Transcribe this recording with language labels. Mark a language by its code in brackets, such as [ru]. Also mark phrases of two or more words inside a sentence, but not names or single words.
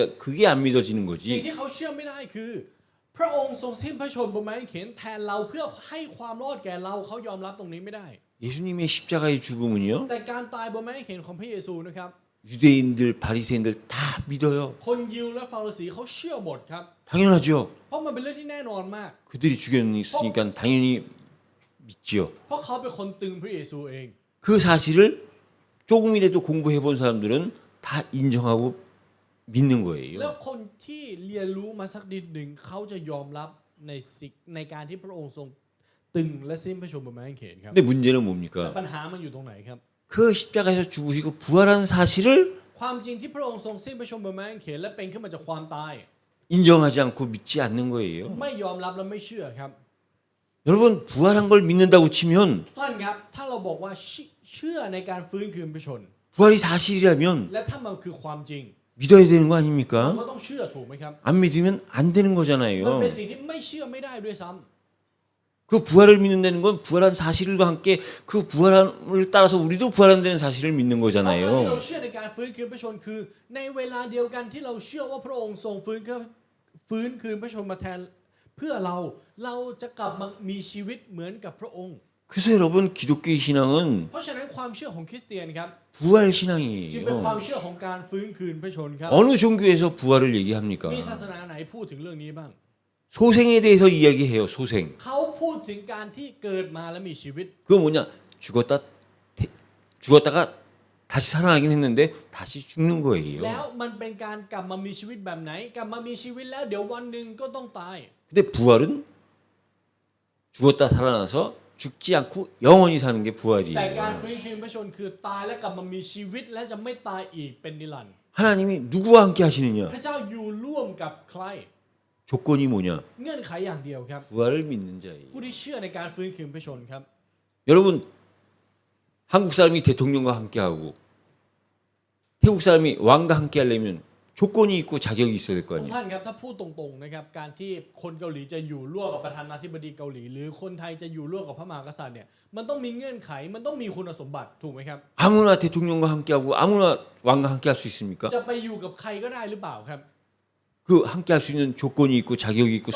[ko] 그게 안 믿어지는 [th] สิ่ง [ko] 거지. [th] ที่เขาเชื่อไม่ได้คือ พระองค์ทรงสิ้นพระชนม์บนไม้กางเขนแทนเราเพื่อให้ความรอดแก่เราเขายอมรับตรงนี้ไม่ได้ [ko] 예수님의 십자가의 죽음은요. [th] แต่การตายบนไม้กางเขนของพระเยซูนะครับ [ko] 유대인들, 바리새인들 다 믿어요. [th] คนยิวและฟาริสีเขาเชื่อหมดครับ [ko] 당연하죠. [th] เพราะมันเป็นเรื่องที่แน่นอนมาก [ko] 그들이 죽였으니까 당연히 믿지요. [th] เพราะเขาเป็นคนตึงพระเยซูเอง [ko] 그 사실을 조금이라도 공부해 본 사람들은 다 인정하고 믿는 [th] แล้ว [ko] 거예요. [th] คนที่เรียนรู้มาสักนิดหนึ่งเขาจะยอมรับในการที่พระองค์ทรงตึงและสิ้นพระชนม์บนไม้กางเขนครับ [ko] 근데 문제는 [th] แต่ [ko] 뭡니까? [th] ปัญหามันอยู่ตรงไหนครับ [ko] 그 십자가에서 죽으시고 부활한 사실을 [th] ความจริงที่พระองค์ทรงสิ้นพระชนม์บนไม้กางเขนและเป็นขึ้นมาจากความตาย [ko] 인정하지 않고 믿지 않는 거예요. [th] ไม่ยอมรับและไม่เชื่อครับ [ko] 여러분 부활한 걸 믿는다고 치면 [th] ทุกท่านครับถ้าเราบอกว่าเชื่อในการฟื้นคืนพระชนม์ [ko] 부활이 사실이라면 [th] และถ้ามันคือความจริง [ko] 믿어야 되는 거 [th] เรา [ko] 아닙니까? [th] ก็ต้องเชื่อถูกไหมครับ [ko] 안 믿으면 안 되는 [th] มัน [ko] 거잖아요. [th] เป็นสิ่งที่ไม่เชื่อไม่ได้ด้วยซ้ำ [ko] 그 부활을 믿는다는 건 부활한 사실과 함께 그 부활을 따라서 우리도 부활한다는 사실을 믿는 [th] เพราะการที่เรา [ko] 거잖아요. [th] เชื่อในการฟื้นคืนพระชนม์คือ ในเวลาเดียวกันที่เราเชื่อว่าพระองค์ทรงฟื้นคืนพระชนม์มาแทน เพื่อเราจะกลับมามีชีวิตเหมือนกับพระองค์ [ko] 그래서 여러분 기독교의 신앙은 [th] เพราะฉะนั้นความเชื่อของคริสเตียนครับ [ko] 부활 [th] จึงเป็นความ [ko] 신앙이에요. [th] เชื่อของการฟื้นคืนพระชนม์ครับ [ko] 어느 종교에서 부활을 얘기합니까? [th] มีศาสนาไหนพูดถึงเรื่องนี้บ้าง [ko] 소생에 대해서 이야기해요. 소생. [th] เขาพูดถึงการที่เกิดมาและมีชีวิต [ko] 그거 뭐냐? 죽었다가 다시 살아나긴 했는데 다시 죽는 [th] แล้ว [ko] 거예요. [th] มันเป็นการกลับมามีชีวิตแบบไหน กลับมามีชีวิตแล้วเดี๋ยววันหนึ่งก็ต้องตาย [ko] 근데 부활은 죽었다 살아나서 죽지 않고 영원히 사는 게 [th] แต่การ [ko] 부활이에요. [th] ฟื้นคืนพระชนม์คือตายและกลับมามีชีวิตและจะไม่ตายอีกเป็นนิรันดร์ [ko] 하나님이 누구와 함께 하시느냐? [th] พระเจ้าอยู่ร่วมกับใคร [ko] 조건이 뭐냐? [th] เงื่อนไขอย่างเดียวครับ [ko] 부활을 믿는 자예요. [th] ผู้ที่เชื่อในการฟื้นคืนพระชนม์ครับ [ko] 여러분 한국 사람이 대통령과 함께 하고 태국 사람이 왕과 함께 하려면 조건이 있고 자격이 있어야 될 거 [th] ทุก [ko] 아니에요. [th] ท่านครับถ้าพูดตรงๆนะครับการที่คนเกาหลีจะอยู่ร่วมกับประธานาธิบดีเกาหลี หรือคนไทยจะอยู่ร่วมกับพระมหากษัตริย์เนี่ยมันต้องมีเงื่อนไขมันต้องมีคุณสมบัติถูกไหมครับ [ko] 아무나 대통령과 함께 하고 아무나 왕과 함께 할 수 있습니까? [th] จะไปอยู่กับใครก็ได้หรือเปล่าครับ [ko] 그 함께 할 수 있는 조건이 있고 자격이 있고